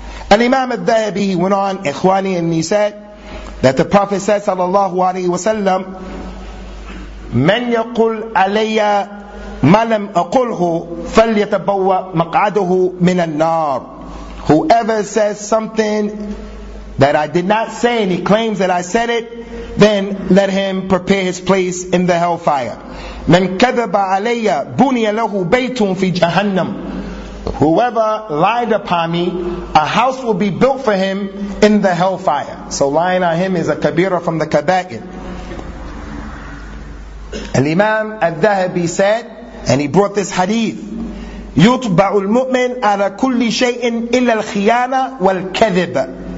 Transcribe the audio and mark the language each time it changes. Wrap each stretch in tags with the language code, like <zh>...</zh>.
<en>Al-Imam al-Dhahabi went on, ikhwani, and he said that the Prophet said, sallallahu alayhi wa sallam,</en> <ar>من يقول علي ما لم أقوله فليتبوأ مقعده من النار.</ar> <en>Whoever says something that I did not say and he claims that I said it, then let him prepare his place in the hellfire.</en> <ar>من كذب علي بني له بيت في جهنم.</ar> <en>Whoever lied upon me, a house will be built for him in the hellfire. So lying on him is a kabira from the kabair. Al-Imam al-Dhahabi said, and he brought this hadith,</en> <ar>يُطْبَعُ الْمُؤْمِنْ عَلَى كُلِّ شَيْءٍ إِلَّا الْخِيَانَةِ وَالْكَذِبَ.</ar>